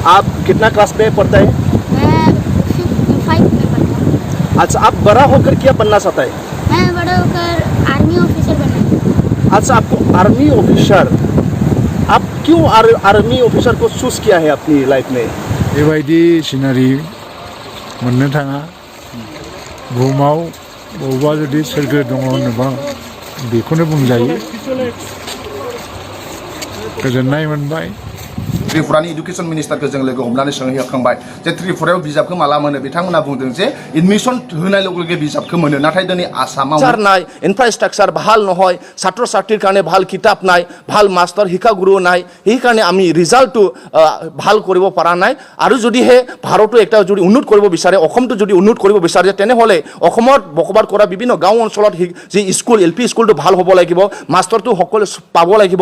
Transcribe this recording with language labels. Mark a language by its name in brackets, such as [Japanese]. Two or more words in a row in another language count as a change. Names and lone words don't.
[Hindi] आप कितना क्लास में पढ़ता है? मैं 5 में पढ़ता हूँ। अच्छा, आप बड़ा होकर क्या बनना चाहता है? मैं बड़ा होकर [English] army officer [Hindi] बनना। अच्छा, आपको [English] army officer, [Hindi] आप क्यों [English] army officer [Hindi] को चूज किया है अपनी लाइफ में? [Bodo] बेबायदि सिनारि मोननो थाङा बुहुमाव बबेबा जुदि सोरगो दङ होनोबा बेखौनो बुंजायो। गोजोननाय मोनबाय। त्रिपुरानि [English] education ministerखौ [Bodo] जों लोगो हमनानै सोंहैखांबाय जे त्रिपुरायाव बिजाबखौ माला मोनो। बिथांमोना बुंदों जे एडमिशन होनाय लोगो लोगो बिजाबखौ मोनो, नाथाय दिनै आसामाव [Assamese] নাই, ইনফ্রাস্ট্রাকচার ভাল নহয়, ছাত্র ছাত্রীর কারণে ভাল কিতাপ নাই, ভাল মাস্টার শিক্ষাগুরু নাই, সেইকাৰণে আমি ৰিজাল্টটো ভাল কৰিব পৰা নাই। আৰু যদিহে ভাৰতো একটা যদি উন্নত কৰিব বিচাৰে, অসমটো যদি উন্নত কৰিব বিচাৰে, তেনেহ'লে অসমত বসবাস কৰা বিভিন্ন গাঁও অঞ্চলত যি স্কুল এল পি স্কুলটো ভাল হ'ব লাগিব, মাষ্টৰটো সকলো পাব লাগিব।